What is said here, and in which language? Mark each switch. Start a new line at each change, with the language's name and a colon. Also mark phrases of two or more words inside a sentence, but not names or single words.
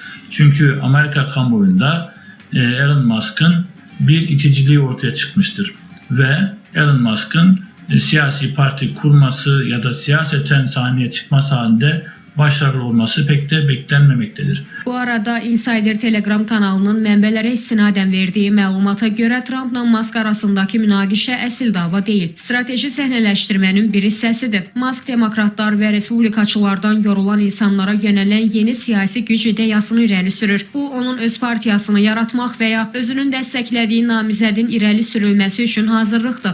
Turkish: Çünkü Amerika kamuoyunda Elon Musk'ın bir iticiliği ortaya çıkmıştır ve Elon Musk'ın siyasi parti kurması ya da siyaseten sahneye çıkması halinde başarılı olması pek de beklenmemektedir.
Azerbaijani: Bu arada Insider Telegram kanalının mənbələrə istinadən verdiyi məlumata görə Trumpla Musk arasındakı münaqişə əsl dava deyil. Strateji səhnələşdirmənin bir hissəsidir. Musk demokratlar və respublikaçılardan yorulan insanlara yönələn yeni siyasi güc ideyasını irəli sürür. Bu, onun öz partiyasını yaratmaq və ya özünün dəstəklədiyi namizədin irəli sürülməsi üçün hazırlıqdır.